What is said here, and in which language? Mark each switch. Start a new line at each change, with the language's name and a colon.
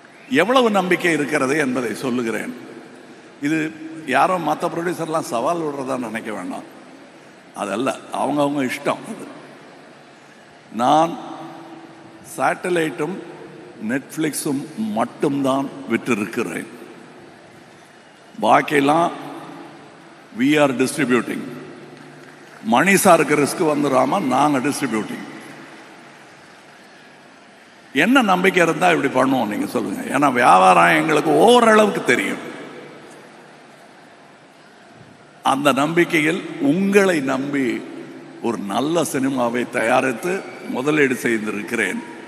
Tamil: எவ்வளவு நம்பிக்கை இருக்கிறது என்பதை சொல்லுகிறேன். இது யாரோ மற்ற ப்ரொடியூசர்லாம் சவால் விடுறதா நினைக்க வேண்டாம், அதல்ல, அவங்கவுங்க இஷ்டம். அது நான் சேட்டலைட்டும் நெட்ஃப்ளிக்ஸும் மட்டும்தான் விட்டிருக்கிறேன். பாக்கியெல்லாம்
English: we are distributing.
Tamil: மணி சாருக்கு ரிஸ்க் வந்துடாம நாங்கள் டிஸ்ட்ரிபியூட்டிங். என்ன நம்பிக்கை இருந்தால் இப்படி பண்ணுவோம் நீங்கள் சொல்லுங்கள். ஏன்னா வியாபாரம் எங்களுக்கு ஓரளவுக்கு தெரியும். அந்த நம்பிக்கையில் உங்களை நம்பி ஒரு நல்ல சினிமாவை தயாரித்து முதலீடு செய்திருக்கிறேன்.